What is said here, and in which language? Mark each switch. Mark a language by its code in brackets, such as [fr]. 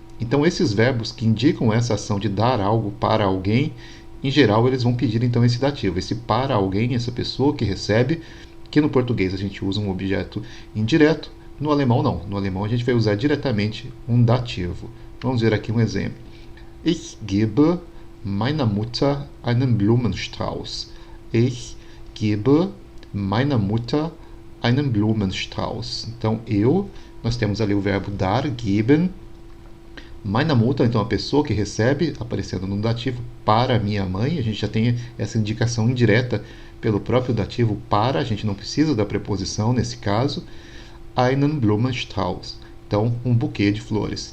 [pt] Então esses verbos que indicam essa ação de dar algo para alguém, em geral eles vão pedir então esse dativo, esse para alguém, essa pessoa que recebe, que no português a gente usa um objeto indireto, no alemão não. No alemão a gente vai usar diretamente um dativo. Vamos ver aqui um exemplo. [de] Ich gebe meiner Mutter einen Blumenstrauß. Ich gebe meiner Mutter einen Blumenstrauß. [pt] Então, nós temos ali o verbo dar, geben. Meiner Mutter, então a pessoa que recebe, aparecendo no dativo, para minha mãe. A gente já tem essa indicação indireta pelo próprio dativo para, a gente não precisa da preposição nesse caso. [de] Einen Blumenstrauß. [pt] Então, um buquê de flores.